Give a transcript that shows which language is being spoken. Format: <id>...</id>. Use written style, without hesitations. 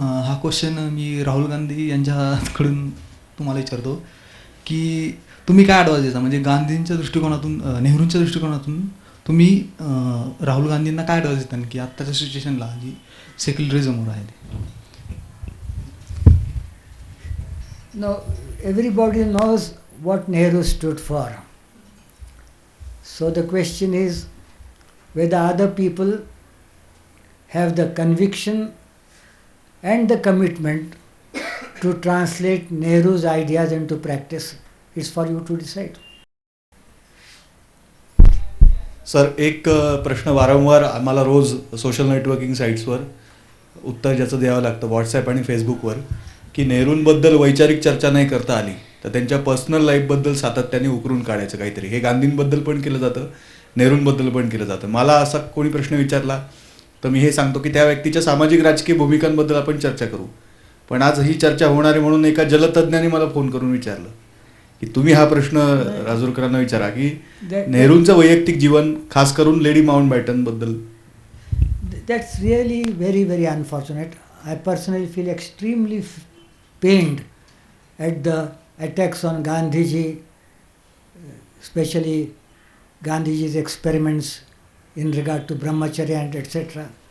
<mr>हा क्वेश्चन मी राहुल गांधी यांच्याकडून तुम्हाला विचारतो की तुम्ही काय ॲडवाइस देता, म्हणजे गांधींच्या दृष्टिकोनातून, नेहरूंच्या दृष्टिकोनातून तुम्ही राहुल गांधींना काय ॲडवाइस देता की आत्ताच्या सिच्युएशनला जी सेक्युलरिझमवर आहे ते?</mr> <en>No, everybody knows what Nehru stood for. So the question is whether other people have the conviction and the commitment to translate Nehru's ideas into practice. It's for you to decide.</en> <mr>Sir, एक प्रश्न वारंवार आम्हाला रोज social networking साईट्सवर उत्तर ज्याचं द्यावं लागतं WhatsApp आणि फेसबुकवर, की नेहरूंबद्दल वैचारिक चर्चा नाही करता आली तर त्यांच्या पर्सनल लाईफबद्दल सातत्याने उकरून काढायचं काहीतरी. हे गांधींबद्दल पण केलं जातं, नेहरूंबद्दल पण केलं जातं. मला असा कोणी प्रश्न विचारला तर मी हे सांगतो की त्या व्यक्तीच्या सामाजिक राजकीय भूमिकांबद्दल आपण चर्चा करू. पण आज ही चर्चा होणार आहे म्हणून एका जलतज्ञाने मला फोन करून विचारलं की तुम्ही हा प्रश्न राजूरकरांना विचारा की नेहरूंचं वैयक्तिक जीवन, खास करून lady माउंटबॅटनबद्दल.</mr> <en>That's really very, very unfortunate. I personally feel extremely pained at the attacks on Gandhiji, especially Gandhiji's experiments in regard to brahmacharya and etc.</en>